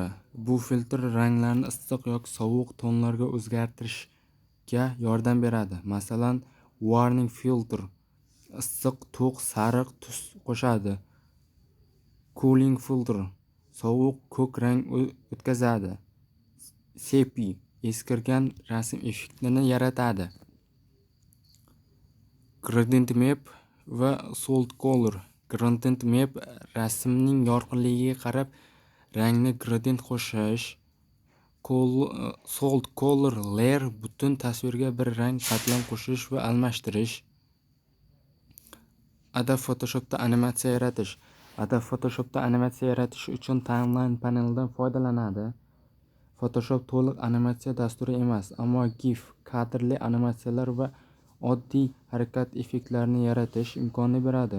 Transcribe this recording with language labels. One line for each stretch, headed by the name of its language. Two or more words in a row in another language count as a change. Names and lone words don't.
Uzbek: Bu filtr ranglarni issiq yoki sovuq tonlarga o'zgartirishga yordam beradi. Masalan,
English: warning filter
Uzbek: issiq, to'q, sariq tus qo'shadi.
English: Cooling filter
Uzbek: sovuq, ko'k rang o'tkazadi. Sepia eskirgan rasm effektini yaratadi.
English: Gradient map va soft color. Gradient map
Uzbek: rasmning yorqinligiga qarab rangni gradient qo'shish.
English: Soft color layer
Uzbek: butun tasvirga bir rang qatlam qo'shish va almashtirish. Adobe Photoshopda animatsiya yaratish. Adobe Photoshopda animatsiya yaratish uchun timeline panelidan foydalanadi. Photoshop to'liq animatsiya dasturi emas, ammo GIF, kadrli animatsiyalar va oddiy harakat effektlarini yaratish imkonini beradi.